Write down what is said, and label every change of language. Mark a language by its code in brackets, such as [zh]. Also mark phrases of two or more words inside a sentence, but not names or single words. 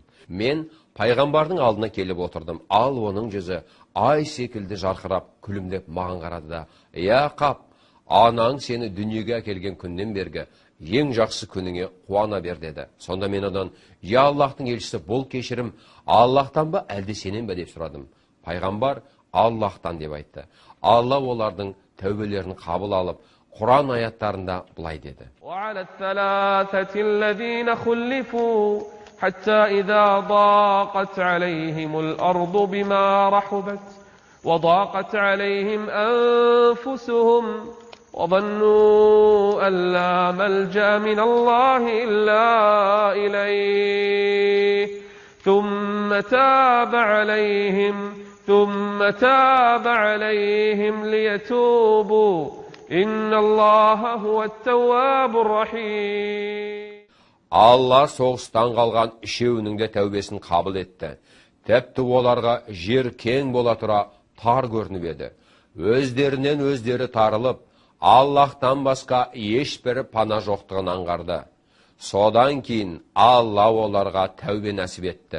[kk] Мен пайғамбардың алдына келіп отырдым. Ал оның жүзі ай секілді жарқырап, күлімдеп маған қарады да: «Я Қаб, анаң сені дүниеге әкелген күннен бергі ең жақсы күніңе қуана бер» деді. Сонда мен одан: «Я Аллахтың елшісі, бұл кешірім Аллахтан ба, әлде сенен бе?» деп сұрадым. Пайғамбар: «Аллахтан» деп айтты. Алла олардың тәубелерін қабыл алып, Құран аяттарында былай деді: [ar] وعلى الثلاثة الذين خلفوا حتى إذا ضاقت عليهم الأرض بما رحبت وضاقت عليهم أنفسهم وظنوا أن لا ملجأ من الله إلا إليه ثم تاب عليهم ليتوبوا إن الله هو التواب الرحيم. [kk] Алла соғыстан қалған үшеуінің де тәубесін қабыл етті. Тіпті оларға жер кең бола тұра тар көрініп еді. Өздерінен өздері тарылып, Аллахтан басқа ешбір пана жоқтығын аңғарды. Содан кейін Алла оларға тәубе нәсіп етті.